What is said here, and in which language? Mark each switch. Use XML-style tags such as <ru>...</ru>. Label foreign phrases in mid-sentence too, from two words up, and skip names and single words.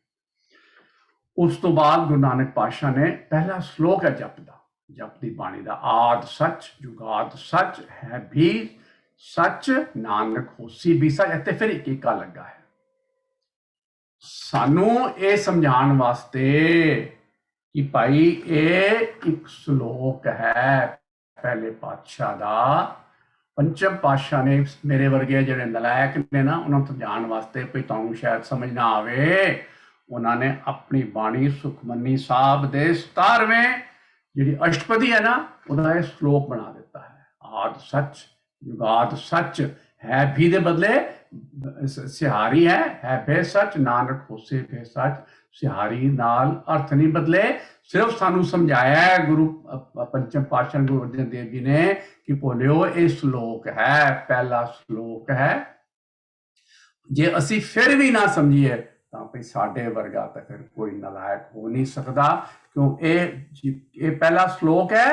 <pa>ਉਸ ਤੋਂ ਬਾਅਦ ਗੁਰੂ ਨਾਨਕ ਪਾਤਸ਼ਾਹ ਨੇ ਪਹਿਲਾ ਸ਼ਲੋਕ ਹੈ ਜਪ ਦੀ ਬਾਣੀ ਦਾ, ਆਦ ਸੱਚ ਜੁਗਾਦ ਸੱਚ ਹੈ ਵੀ ਸੱਚ ਨਾਨਕ ਹੋਸੀ ਵੀ ਸੱਚ। ਇੱਥੇ ਫਿਰ ਇੱਕ ਏਕਾ ਲੱਗਾ ਹੈ ਸਾਨੂੰ ਇਹ ਸਮਝਾਉਣ ਵਾਸਤੇ ਕਿ ਭਾਈ ਇਹ ਇੱਕ ਸ਼ਲੋਕ ਹੈ, ਪਹਿਲੇ ਪਾਤਸ਼ਾਹ ਦਾ। ਪੰਚਮ ਪਾਤਸ਼ਾਹ ਨੇ ਮੇਰੇ ਵਰਗੇ ਜਿਹੜੇ ਨਲਾਇਕ ਨੇ ਨਾ ਉਨ੍ਹੋਂ ਨੇ ਸਮਝਾਉਣ ਵਾਸਤੇ ਕੋਈ ਤੁਹਾਨੂੰ ਸ਼ਾਇਦ ਸਮਝ ਨਾ ਆਵੇ, ਉਨ੍ਹੋਂ ਨੇ ਆਪਣੀ ਬਾਣੀ ਸੁਖਮਨੀ ਸਾਹਿਬ ਦੇ 17ਵੇਂ ਜਿਹੜੀ ਅਸ਼ਟਪਦੀ ਹੈ ਨਾ ਉਹਦਾ ਇਹ ਸ਼ਲੋਕ ਬਣਾ ਦਿੱਤਾ ਹੈ। ਆਦਿ ਸਚੁ ਜੁਗਾਦਿ ਸਚੁ ਹੈ ਭੀ ਦੇ ਬਦਲੇ ਸਿਹਾਰੀ ਹੈ ਭਿ ਸਚੁ, ਨਾਨਕ ਹੋਸੀ ਭਿ ਸਚੁ। ਸਿਹਾਰੀ ਨਾਲ ਅਰਥ ਨਹੀਂ ਬਦਲੇ, ਸਿਰਫ਼ ਸਾਨੂੰ ਸਮਝਾਇਆ ਹੈ ਗੁਰੂ ਪੰਚਮ ਪਾਤਸ਼ਾਹ ਗੁਰੂ ਅਰਜਨ ਦੇਵ ਜੀ ਨੇ ਕਿ ਭੋਲਿਓ ਇਹ ਸ਼ਲੋਕ ਹੈ, ਪਹਿਲਾ ਸ਼ਲੋਕ ਹੈ। ਜੇ ਅਸੀਂ ਫਿਰ ਵੀ ਨਾ ਸਮਝੀਏ ਤਾਂ ਭਾਈ ਸਾਡੇ ਵਰਗਾ ਤਾਂ ਫਿਰ ਕੋਈ ਨਲਾਇਕ ਹੋ ਨਹੀਂ ਸਕਦਾ, ਕਿਉਂ ਇਹ ਪਹਿਲਾ ਸ਼ਲੋਕ ਹੈ।</pa>